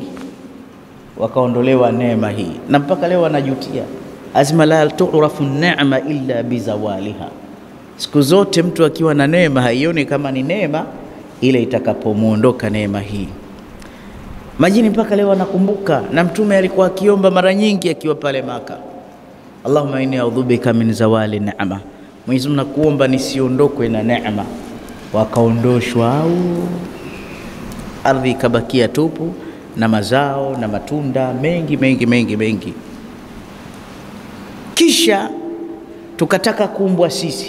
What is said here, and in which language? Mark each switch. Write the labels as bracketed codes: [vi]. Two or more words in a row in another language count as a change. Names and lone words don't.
[sw] Wakaondolewa neema hii, na mpaka leo wanajutia. [ar] ازما لا تعرف نعمة إلا بزوالها. [sw] Siku zote mtu akiwa na neema haioni kama ni neema ile itakapomuondoka neema hii. Majini mpaka leo wanakumbuka, na Mtume alikuwa akiomba mara nyingi akiwa pale Maka, [ar] اللهم إني أعوذ بك من زوال نعمة, [sw] Mwenyezi Mungu nakuomba nisiondokwe na neema. Wakaondoshwa, au ardhi ikabakia tupu na mazao na matunda mengi. Kisha tukataka kuumbwa sisi.